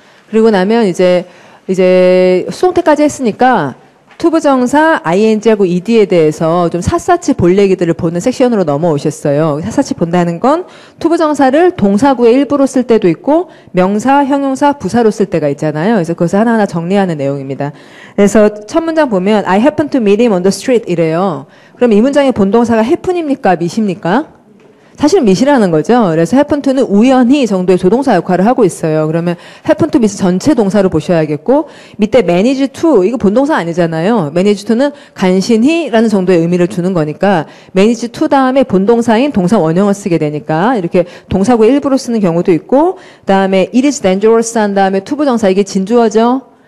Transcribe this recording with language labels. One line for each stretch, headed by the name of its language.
Korean: 그리고 나면 이제 수동태까지 했으니까 투부정사, ing하고 ed에 대해서 좀 샅샅이 볼 얘기들을 보는 섹션으로 넘어오셨어요. 샅샅이 본다는 건 투부정사를 동사구의 일부로 쓸 때도 있고 명사, 형용사, 부사로 쓸 때가 있잖아요. 그래서 그것을 하나하나 정리하는 내용입니다. 그래서 첫 문장 보면
English: I happen to meet him on the street
Korean: 이래요. 그럼 이 문장의 본동사가 happen입니까? meet입니까? 사실은 meet이라는 거죠. 그래서 happen to는 우연히 정도의 조동사 역할을 하고 있어요. 그러면 happen to meet 전체 동사로 보셔야겠고 밑에 manage to 이거 본동사 아니잖아요. manage to는 간신히라는 정도의 의미를 주는 거니까 manage to 다음에 본동사인 동사 원형을 쓰게 되니까 이렇게 동사구의 일부로 쓰는 경우도 있고 그다음에 it is dangerous 한 다음에 투부정사 이게 진주어죠.